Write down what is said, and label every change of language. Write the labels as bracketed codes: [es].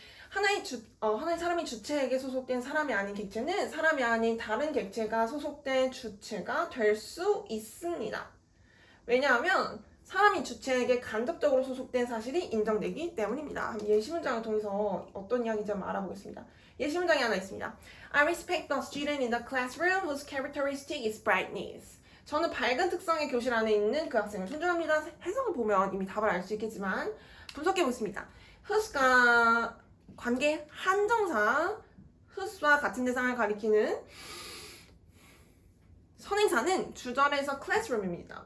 [ko] 하나의 사람이 주체에게 소속된 사람이 아닌 객체는 사람이 아닌 다른 객체가 소속된 주체가 될 수 있습니다. 왜냐하면 사람이 주체에게 간접적으로 소속된 사실이 인정되기 때문입니다. 예시문장을 통해서 어떤 이야기인지 한번 알아보겠습니다. 예시문장이 하나 있습니다. [en] I respect the student in the classroom whose characteristic is brightness. [ko] 저는 밝은 특성의 교실 안에 있는 그 학생을 존중합니다. 해석을 보면 이미 답을 알 수 있겠지만 분석해 보겠습니다. whose가 관계 한정사 whose와 같은 대상을 가리키는 선행사는 주절에서 classroom입니다.